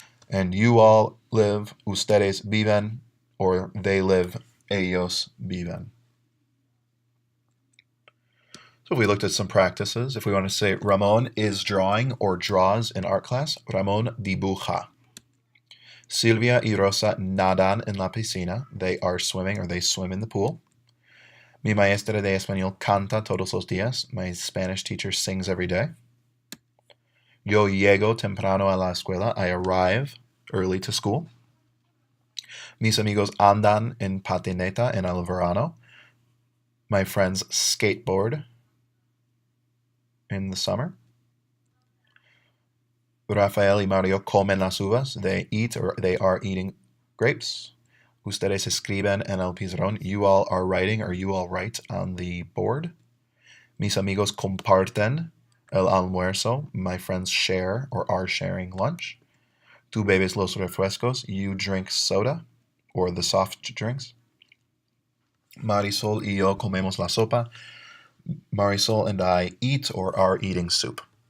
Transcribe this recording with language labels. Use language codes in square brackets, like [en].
[en] And you all live, [es] ustedes viven, [en] or they live, [es] ellos viven. [en] So if we looked at some practices, if we want to say Ramon is drawing or draws in art class, [es] Ramon dibuja. Silvia y Rosa nadan en la piscina. [en] They are swimming or they swim in the pool. [es] Mi maestra de español canta todos los días. [en] My Spanish teacher sings every day. [es] Yo llego temprano a la escuela. [en] I arrive early to school. [es] Mis amigos andan en patineta en el verano. [en] My friends skateboard in the summer. [es] Rafael y Mario comen las uvas. [en] They eat or they are eating grapes. [es] Ustedes escriben en el pizarrón. [en] You all are writing or you all write on the board. [es] Mis amigos comparten el almuerzo. [en] My friends share or are sharing lunch. [es] Tú bebes los refrescos. [en] You drink soda or the soft drinks. [es] Marisol y yo comemos la sopa. [en] Marisol and I eat or are eating soup.